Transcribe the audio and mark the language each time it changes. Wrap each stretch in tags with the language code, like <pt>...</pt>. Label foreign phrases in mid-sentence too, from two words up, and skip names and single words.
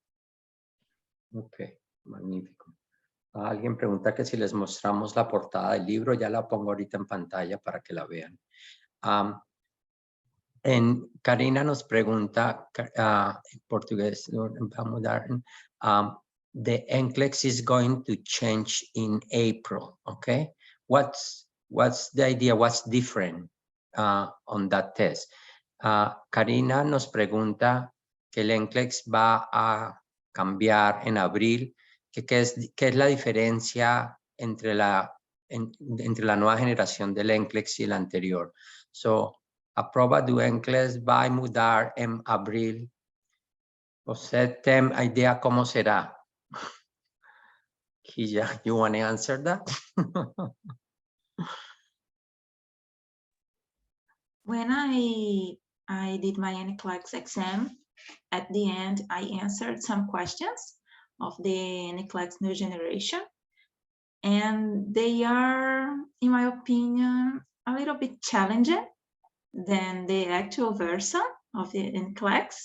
<es>Ok, magnífico. Alguien pregunta que si les mostramos la portada del libro. Ya la pongo ahorita en pantalla para que la vean. Karina nos pregunta en portugués, vamos a dar,</es> <en>the NCLEX is going to change in April, okay? What's the idea? What's different on that test?</en> <es>Karina nos pregunta que el NCLEX va a cambiar en abril. ¿Qué es la diferencia entre la nueva generación del NCLEX y el anterior? So,</es> <pt>Aproba do NCLEX vai mudar en abril. ¿Você tem idea</pt> <es>cómo será?</es> <en>Kija, you want to answer that? When I did my NCLEX exam, at the end, I answered some questions of the NCLEX new generation, and they are, in my opinion, a little bit challenging than the actual version of the NCLEX.</en>